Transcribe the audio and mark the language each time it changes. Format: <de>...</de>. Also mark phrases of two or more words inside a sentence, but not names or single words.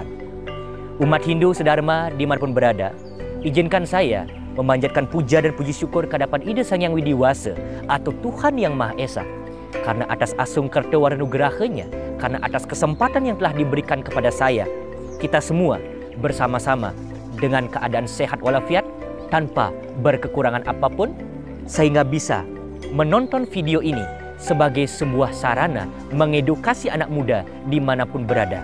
<id>Umat Hindu sedharma dimanapun berada, izinkan saya memanjatkan puja dan puji syukur kehadapan Ida Sang Hyang Widiwasa atau Tuhan Yang Maha Esa karena atas</id> <ban>asung kerta waranugeraha-Nya,</ban> <id>karena atas kesempatan yang telah diberikan kepada saya, kita semua bersama-sama dengan keadaan sehat walafiat tanpa berkekurangan apapun, sehingga bisa menonton video ini sebagai sebuah sarana mengedukasi anak muda dimanapun berada.</id>